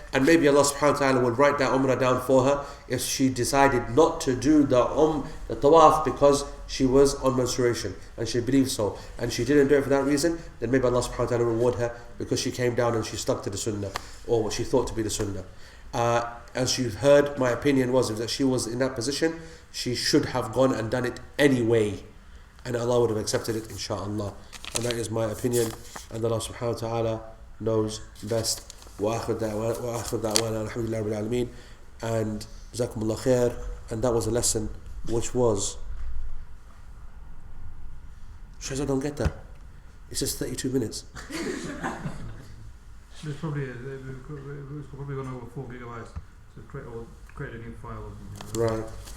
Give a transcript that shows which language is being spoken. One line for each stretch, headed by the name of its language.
English: And maybe Allah subhanahu wa ta'ala will write that Umrah down for her if she decided not to do the Tawaf because she was on menstruation and she believed so and she didn't do it for that reason, then maybe Allah subhanahu wa ta'ala will reward her because she came down and she stuck to the Sunnah or what she thought to be the Sunnah. As you've heard, my opinion was that she was in that position, she should have gone and done it anyway and Allah would have accepted it, inshaAllah. And that is my opinion, and Allah subhanahu wa ta'ala knows best.
Arabic: وآخر دعوانا الحمد لله رب العالمين.
English: And
Arabic: جزاكم الله خير.
English: And that was a lesson which was Shaz, I don't get that. It's just 32 minutes. There's probably gone over 4 gigabytes. So create a new file or something. Right.